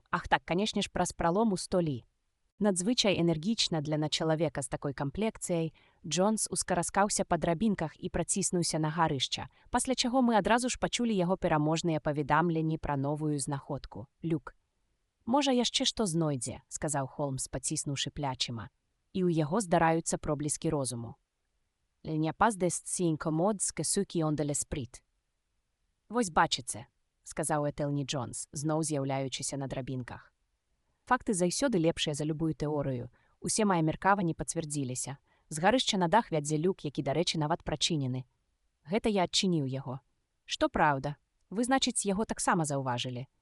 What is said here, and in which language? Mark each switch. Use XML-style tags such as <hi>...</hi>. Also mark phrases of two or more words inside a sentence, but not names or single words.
<be>Ах так, канешне ж, праз пралом у столі. Надзвычай энергічна для чалавека з такой камплекцыяй, Джонс ускараскаўся па драбінках і праціснуўся на гарышча, пасля чаго мы адразу ж пачулі яго пераможныя паведамленні пра новую знаходку. Люк. «Можа, яшчэ што знойдзе», — сказаў Холмс, паціснуўшы плячыма. І ў яго здараюцца пробліскі розуму.</be> <fr>«Il n'y a pas de si incommode que ceux qui ont de l'esprit».</fr> <be>«Вось бачыце», — сказаў Этэлні Джонс, зноў з'яўляючыся на драбінках. Факты заўсёды лепшыя за любую тэорыю. Усе мае меркаванні пацвердзіліся. З гарышча на дах вядзе люк, які, дарэчы, нават прачынены. Гэта я адчыніў яго. Што праўда, вы, значыць, яго таксама заўважылі.</be>